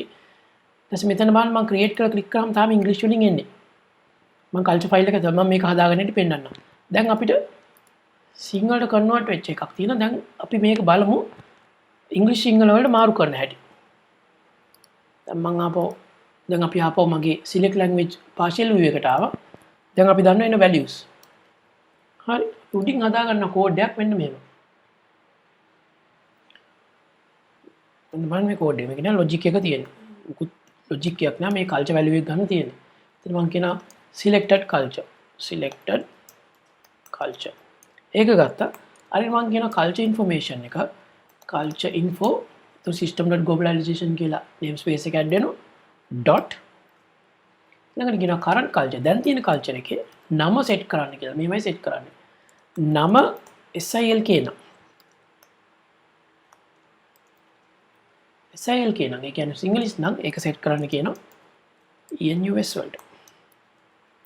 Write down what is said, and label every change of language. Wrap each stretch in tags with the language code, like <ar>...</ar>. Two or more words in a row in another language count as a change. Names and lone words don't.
<si>ඊට පස්සේ මෙතන බලන්න මම create කරලා click කරාම තාම english වලින් එන්නේ. මම</si> <en>culture file</en> <si>එක තමයි මම මේක හදාගෙන ඉඳි පෙන්නන්නම්. දැන් අපිට සිංහලට convert වෙච්ච එකක් තියෙනවා. දැන් අපි මේක බලමු english සිංහල වලට මාරු කරන්න හැටි. දැන් මම දැන් අපි ආපහු මගේ</si> <en>select language partial view</en> <si>එකට ආවා. දැන් අපි දන්න වෙන values. හරි. උඩින් හදාගන්න කෝඩ් එකක් මෙන්න මෙහෙම. මේ කෝඩ් එක කියන ලොජික් එක තියෙනවා. මුකුත් ලොජික් එකක් නෑ මේ</si> <en>culture value</en> <si>එක ගන්න තියෙන්නේ. ඉතින් මම කියනවා</si> <en>selected culture.</en> <si>ඒක ගත්තා. අර මම කියනවා</si> <en>culture information</en> <si>එක</si> <en>culture info to system.globalization</en> <si>කියලා namespace එක add වෙනවා. dot ළඟට කියනවා</si> <en>current culture.</en> <si>දැන් තියෙන culture එකේ නම set කරන්න කියලා. මෙහෙමයි set කරන්නේ. නම SILK නම. SILK නම් ඒ කියන්නේ සිංගලිෂ් නම් ඒක සෙට් කරන්න කියනවා ENUS වලට.</si>